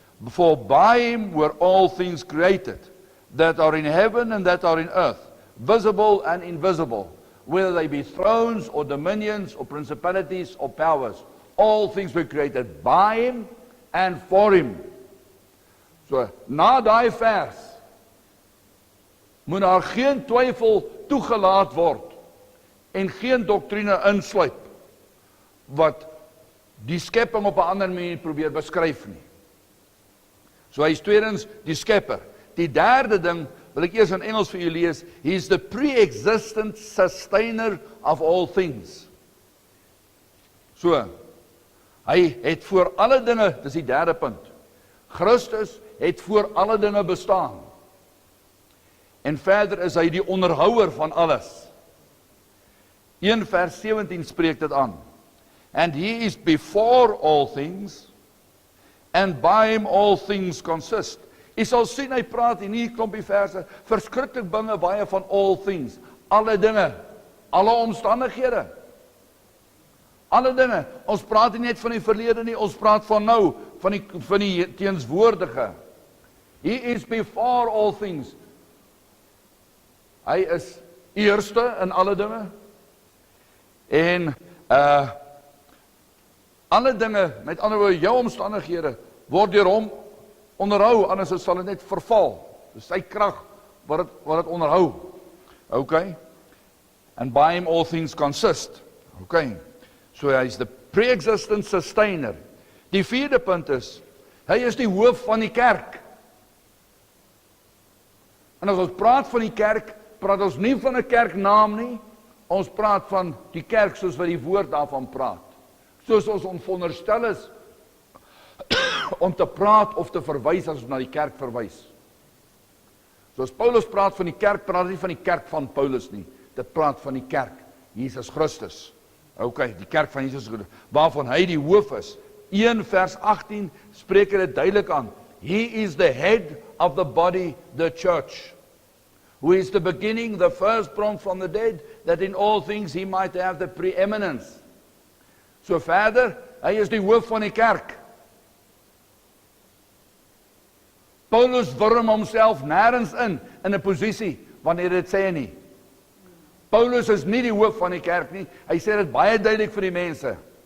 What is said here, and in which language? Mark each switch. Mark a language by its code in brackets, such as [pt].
[en] For by him were all things created, that are in heaven and that are in earth, visible and invisible, whether they be thrones or dominions or principalities or powers. All things were created by him and for him. [af] So, na daai vers, moet daar geen twyfel toegelaat word en geen doktrine insluip wat die skepping op 'n ander manier probeer beskryf nie. So hy is tweedens die skepper. Die derde ding wil ek eers in Engels vir julle lees. [en] He is the pre-existent sustainer of all things. So, [af] Hy het voor alle dinge, dis die derde punt. Christus het voor alle dinge bestaan. En verder is hy die onderhouer van alles. 1 vers 17 spreek dit aan. [en] And he is before all things, and by him all things consist. [af] Jy sal sien, hy praat in hierdie klompie verse, verskriklik baie van [en] all things, [af] alle dinge, alle omstandighede. Alle dinge, ons praat nie net van die verlede nie, ons praat van nou, van die teenswoordige. [en] He is before all things. [af] Hy is eerste in alle dinge. En alle dinge, met ander woorde, jou omstandighede, word deur hom onderhou, anders sal dit net verval. Dis sy krag wat dit onderhou. [en] Okay? And by him all things consist. [af] Okay? So hy is [en] the pre-existent sustainer. [af] Die vierde punt is, hy is die hoof van die kerk. En as ons praat van die kerk, praat ons nie van 'n kerknaam nie, ons praat van die kerk soos wat die woord daarvan praat. Soos ons veronderstel is om te praat of te verwys as ons na die kerk verwys. Soos Paulus praat van die kerk, praat hy nie van die kerk van Paulus nie. Dit praat van die kerk, Jesus Christus. Okay, die kerk van Jesus Christus, waarvan hy die hoof is. 1 vers 18 spreek dit duidelik aan. [en] He is the head of the body, the church, who is the beginning, the firstborn from the dead, that in all things he might have the preeminence. [af] So verder, hy is die hoof van die kerk. Paulus wurm homself nêrens in 'n posisie, wanneer dit sê nie. Paulus is nie die hoof van die kerk nie, hy sê dit baie duidelik vir die mense.